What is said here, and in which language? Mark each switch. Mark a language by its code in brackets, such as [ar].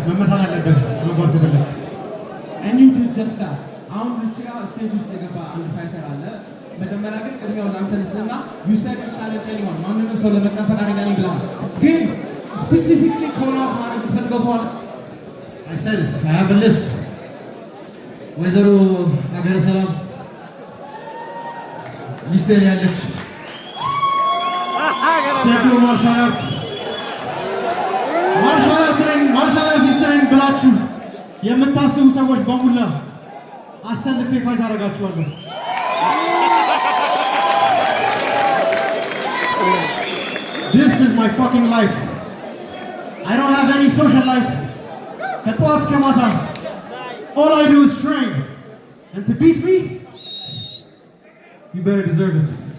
[en] And you did just that. Stage you said you challenge anyone. Specifically call out I said it. I have a list. [am] ወይዘሮ ሀገረ ሰላም ሚስቴር ያለች ሴቶ ማርሻል አርቲስት ነኝ ብላችሁ የምታስቡ ሰዎች በሙላ አሰልፌ ፋይት አደርጋችኋለሁ። [en] This is my fucking life. I don't have any social life. [am] ከጠዋት እስከ ማታ [en] all I do is train. And to beat me, you better deserve it.